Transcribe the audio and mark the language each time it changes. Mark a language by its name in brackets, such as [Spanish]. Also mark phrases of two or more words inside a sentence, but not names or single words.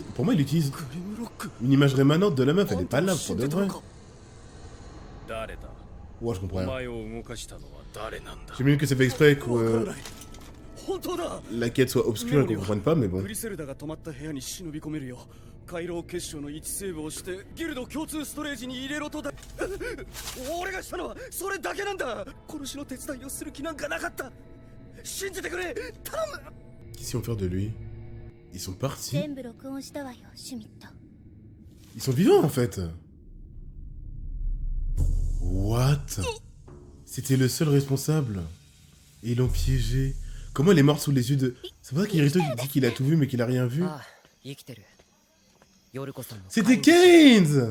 [French] Pour moi, il utilise une image rémanente de la meuf, elle est pas là pour de vrai. Ouais, je comprends rien. J'imagine que c'est fait exprès que la quête soit obscure et qu'on comprenne pas, mais bon. [Japanese] 回廊結晶の1セーブをしてギルド共通ストレージに入れろとだ俺がしたのはそれだけなんだ殺しの手伝いをする気なんかなかった信じてくれ頼む [French] Qu'est-ce qu'ils vont faire de lui? Ils sont partis? [Japanese] 全部録音したわよ、シュミット。 [French] Ils sont vivants en fait. What? C'était le seul responsable. Et ils l'ont piégé. Comment elle est morte sous les yeux de... C'est vrai qu'Irito dit qu'il a tout vu mais qu'il a rien vu. C'était Keynes.